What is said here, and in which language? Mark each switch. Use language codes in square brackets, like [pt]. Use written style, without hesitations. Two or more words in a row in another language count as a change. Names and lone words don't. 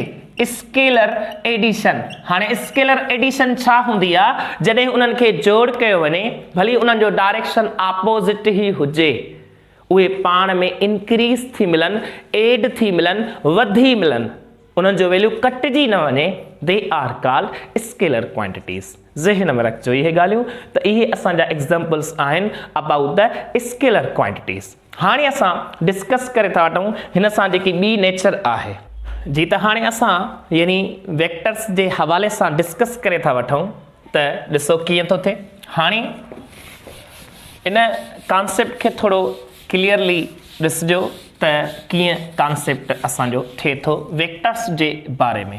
[en] scalar addition, [sd] हाणे [en] scalar addition [sd] छा हूंदी आहे, जॾहिं उन्हनि खे जोड़ कयो वञे, भली उन्हनि जो [en] direction opposite [sd] ई हुजे, उहे पाण में इंक्रीज़ थी मिलनि, एड थी मिलनि, वधी मिलनि, उन्हनि जो वैल्यू कटिजी न वञे, [en] They are called scalar quantities. [sd] ज़हन में रखिजो इहे ॻाल्हियूं, त इहे असांजा एग्ज़ाम्पल्स आहिनि [en] about the scalar quantities. [sd] हाणे असां डिस्कस करे था वठूं हिन सां जेकी ॿी नेचर आहे जी, त हाणे असां यानी वेक्टर्स जे हवाले सां डिस्कस करे था वठूं, त ॾिसो कीअं थो थिए। हाणे इन कॉन्सेप्ट खे थोरो क्लियरली ॾिसजो त कीअं कॉन्सेप्ट असांजो थिए थो वेक्टर्स जे बारे में।